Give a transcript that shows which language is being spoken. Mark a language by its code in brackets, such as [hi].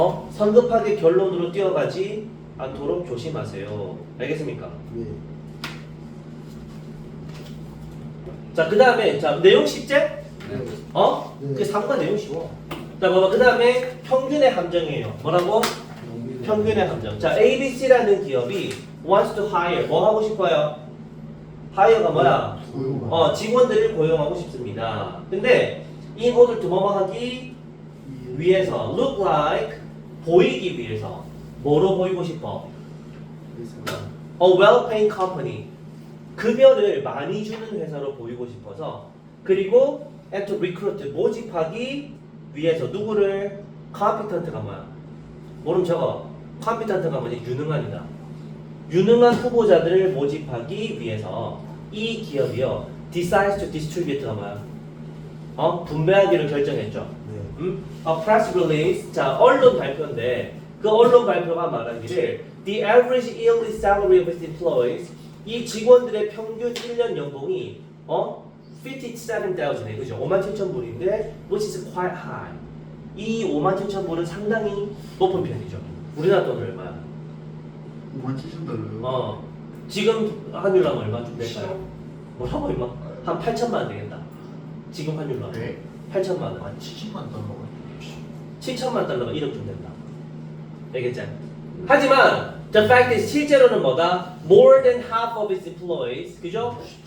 [ko] 성급하게 결론으로 뛰어가지 않도록 조심하세요. 알겠습니까? 네. 자, 그 다음에, 자, 내용 쉽지? 네. 네. 그 3번 내용 쉬워. 자, 봐봐. 그 다음에 평균의 함정이에요. 뭐라고? 평균의 함정. 자, ABC라는 기업이 [en] wants to hire. [ko] 뭐 하고 싶어요? hire가 뭐야? 고용. 직원들을 고용하고 싶습니다. 근데 in order to 뭐뭐 하기 위해서, [en] look like, [ko] 보이기 위해서. 뭐로 보이고 싶어? [en] A well-paying company. [ko] 급여를 많이 주는 회사로 보이고 싶어서 그리고 [en] and to recruit [ko] 모집하기 위해서 누구를 competent가 뭐야? 모르면 적어. competent가 뭐지? 유능한이다. 유능한 후보자들을 모집하기 위해서 이 기업이요 [en] decides to distribute [ko] 가 뭐야? 분배하기로 결정했죠. 네. [en] A press release. [ko] 자, 언론 발표인데 그 언론 발표가 말하기를 [en] the average yearly salary of its employees [ko] 이 직원들의 평균 1년 연봉이 57,000에 그죠? 57,000불인데 [en] which is quite high. [ko] 이 57,000불은 상당히 높은 편이죠. 우리나라 돈 얼마야? 57,000달러요. 지금 환율로 하면 얼마쯤 될까요? 뭐라고 얼마? 한 8천만 원 되겠다. 지금 환율로 하면 네. 8천만 원. 70만 달러가. 7천만 달러가 1억쯤 된다. 알겠지? 하지만 [en] the fact is [ko] 실제로는 뭐다? [en] More than half of its employees, [ko] 그죠?